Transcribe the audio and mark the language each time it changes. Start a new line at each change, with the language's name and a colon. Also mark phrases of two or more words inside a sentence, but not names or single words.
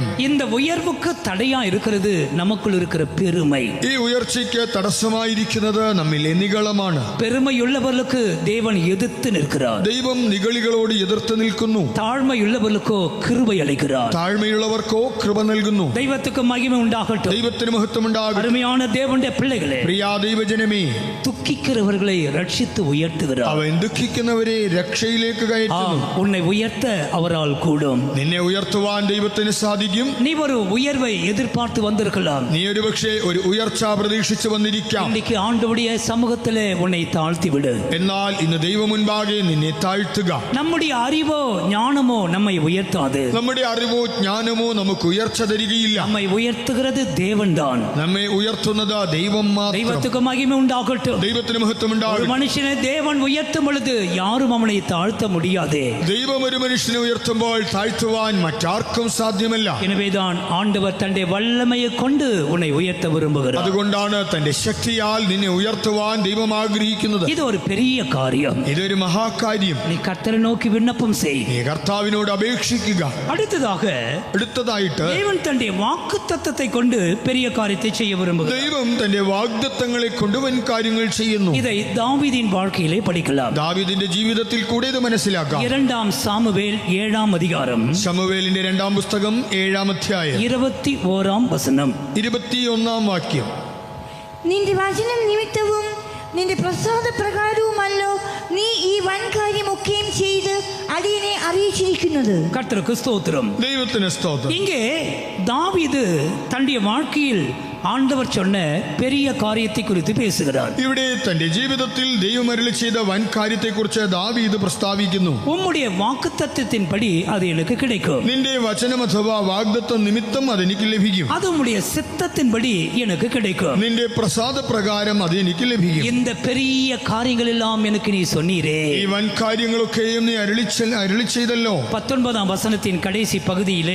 Tamil: இந்த உயர்வுக்கு தடையா இருக்கிறது நமக்குள் இருக்கிற பெருமை.
Malayalam: ഈ ഉയർച്ചയ്ക്ക് തടസ്സമായിരിക്കുന്നത് നമ്മിൽ നിഗളമാണ്.
Tamil: பெருமையுள்ளவர்களுக்கு தேவன் எதிர்த்து நிற்கிறார்.
Malayalam: ദൈവം നിഗളികളോട് എതിർത്ത് നിൽക്കുന്നു.
Tamil: தாழ்மையுள்ளவர்களுக்கோ கிருபை அளிக்கிறார்.
Malayalam: താഴ്മയുള്ളവർക്കോ കൃപ നൽകുന്നു.
Tamil: தெய்வத்துக்கு மகிமை உண்டாகட்டும்.
Malayalam: ദൈവത്തിന് മഹത്വമുണ്ടാകും.
Tamil: அருமையான தேவனுடைய பிள்ளைகளே,
Malayalam: പ്രിയ ദൈവജനമേ,
Tamil: துக்கிக்கிறவர்களை ரட்சித்து உயர்த்துகிறார்.
Malayalam: അവൻ ദുഃഖിക്കുന്നവരെ രക്ഷയിലേക്ക് കയറ്റുന്നു.
Tamil: உன்னை உயர்த்த அவரால் கூடும்.
Malayalam: നിന്നെ ഉയർത്തുവാൻ ദൈവത്തിന് സാധിക്കും.
Tamil: நீ ஒரு உயர்வை எதிர்பார்த்து வந்திருக்கலாம்.
Malayalam: നീ ഒരുപക്ഷെ ഒരു ഉയർച്ച പ്രതീക്ഷിച്ചു വന്നിരിക്കാം.
Tamil: இன்னைக்கு ஆண்டவருடைய சமூகத்திலே உன்னை தாழ்த்தி விடு.
Malayalam: എന്നാൽ ഇന്ന് ദൈവ മുൻപാകെ നിന്നെ താഴ്ത്തുക.
Tamil: நம்முடைய அறிவோ ஞானமோ நம்மை உயர்த்தாது.
Malayalam: നമ്മുടെ അറിവോ ജ്ഞാനമോ നമുക്ക് ഉയർച്ച തരികയില്ല.
Tamil: நம்மை உயர்த்துகிறது தேவன்தான்.
Malayalam: നമ്മെ ഉയർത്തുന്നത് ദൈവം മാത്രം.
Tamil: தெய்வத்துக்கு மகிமை உண்டாகட்டும்.
Malayalam: ദൈവത്തിന് മഹത്വം
Tamil: ஒரு
Malayalam: ഉണ്ടാകട്ടെ.
Tamil: மனுஷனை தேவன் உயர்த்தும் பொழுது யாரும் அவனை தாழ்த்த முடியாது.
Malayalam: ദൈവം ഒരു മനുഷ്യനെ ഉയർത്തുമ്പോൾ താഴ്ത്തുവാൻ മറ്റാർക്കും സാധ്യമല്ല.
Tamil: எனவேதான் ஆண்டவர் தன்னுடைய வல்லமையை கொண்டு உன்னை உயர்த்த விரும்புகிறார்.
Malayalam: അതുകൊണ്ടാണ് തന്റെ ശക്തിയാൽ നിന്നെ ഉയർത്തുവാൻ ദൈവം ആഗ്രഹിക്കുന്നത്.
Tamil: இது ஒரு பெரிய காரியம்.
Malayalam: ഇതൊരു മഹാകാര്യം.
Tamil: நீ கர்த்தரை நோக்கி விண்ணப்பம் செய்.
Malayalam: നീ കർത്താവിനോട് അപേക്ഷിക്കുക. അടുത്തതായിട്ട്
Tamil: தேவன் தன்னுடைய வாக்குத்தத்தத்தை கொண்டு பெரிய காரியத்தை செய்ய விரும்புகிறார்.
Malayalam: ദൈവം തന്റെ വാഗ്ദത്തങ്ങളെ കൊണ്ട് വൻ കാര്യങ്ങൾ ചെയ്യുന്നു.
Tamil: இதை தாவீதின் வாழ்க்கையிலே படிக்கலாம்.
Malayalam: ദാവീദിന്റെ ജീവിതത്തിൽ കൂടെ ഇത് മനസ്സിലാക്കാം.
Tamil: 2 சாமுவேல் 7 அதிகாரம்
Malayalam: ശമൂവേലിന്റെ 2 പുസ്തകം 7 അധ്യായം 21 വചനം 21 വാക്യം. നിന്റെ വചനം നിമിത്തവും നിന്റെ പ്രസാദ പ്രകാരവുമല്ലോ നീ ഈ വൻ കാര്യമൊക്കെയും ചെയ്ത് അടിയനെ അറിയിച്ചിരിക്കുന്നത്.
Tamil: கர்த்தருக்கு ஸ்தோத்திரம்.
Malayalam: ദൈവത്തിന് സ്തോത്രം.
Tamil: இங்கே தாவீது தன்னுடைய வாழ்க்கையில் ஆண்டவர் சொன்ன பெரிய காரியத்தை குறித்து பேசுகிறார்.
Malayalam: ഇവിടെ തന്റെ ജീവിതത്തിൽ ദൈവം അരുളി ചെയ്ത വൻ കാര്യത്തെക്കുറിച്ച് ദാവീദ് പ്രസ്താവിക്കുന്നു.
Tamil: உம்முடைய வாக்குத்தத்தத்தின்படி அது எனக்கு கிடைக்கும்.
Malayalam: നിന്റെ വചനം അഥവാ വാഗ്ദത്തം നിമിത്തം അതെനിക്ക് ലഭിക്കും.
Tamil: அது உம்முடைய சித்தத்தின்படி எனக்கு கிடைக்கும்.
Malayalam: നിന്റെ പ്രസാദ പ്രകാരം അത് എനിക്ക് ലഭിക്കും.
Tamil: இந்த பெரிய காரியங்கள் எல்லாம் எனக்கு நீ சொன்னீரே.
Malayalam: ഈ വൻ കാര്യങ്ങളൊക്കെയും നീ അരുളി ചെയ്തല്ലോ.
Tamil: 19 വചനத்தின் கடைசி பகுதியிலே